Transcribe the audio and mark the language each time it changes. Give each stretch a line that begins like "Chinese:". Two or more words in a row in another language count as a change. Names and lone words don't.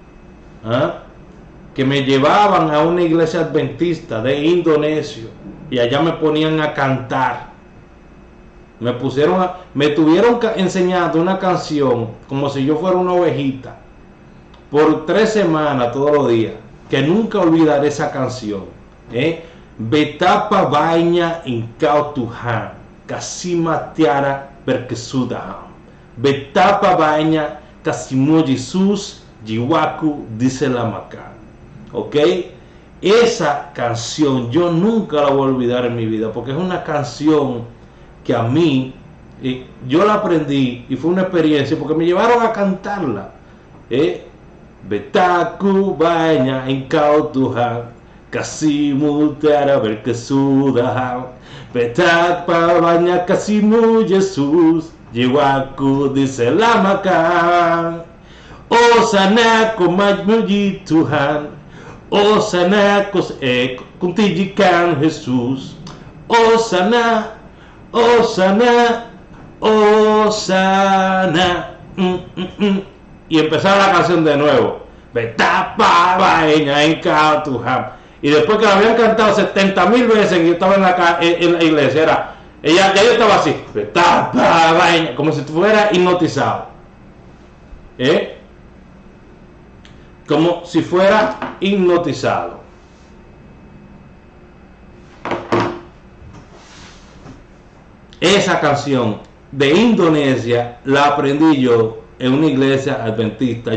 Spanish: Que me llevaban a una iglesia adventista de indonesio y allá me ponían a cantar. Me tuvieron enseñando una canción como si yo fuera una ovejita por 3 semanas todos los días, que nunca olvidaré esa canción.
Indonesian: Betapa banyak engkau Tuhan, kasih tiada berkesudahan. Betapa banyak kasihmu Yesus, jiwaku diselamatkan.
Spanish: ¿Ok? Esa canción yo nunca la voy a olvidar en mi vida, porque es una canción que a mí, yo la aprendí y fue una experiencia, porque me llevaron a cantarla.
Indonesian: Betaku banyak engkau Tuhan, kasihmu tiada berkesudahan. Betapa banyak kasihmu Yesus, jiwaku diselamatkan. Oh sana kau memuji Tuhan, oh sana kau tinggikan Yesus, oh sana, oh sana, oh sana.
Spanish: Y empezaba la canción de nuevo.
Indonesian: Betapa banyak engkau Tuhan.
Spanish: Y después que la habían cantado 70,000 veces que yo estaba en la iglesia, ya yo estaba así,
Indonesian: betapa banyak,
Spanish: como si fuera hipnotizado. Como si fuera hipnotizado. Esa canción de Indonesia la aprendí yo en una iglesia adventista.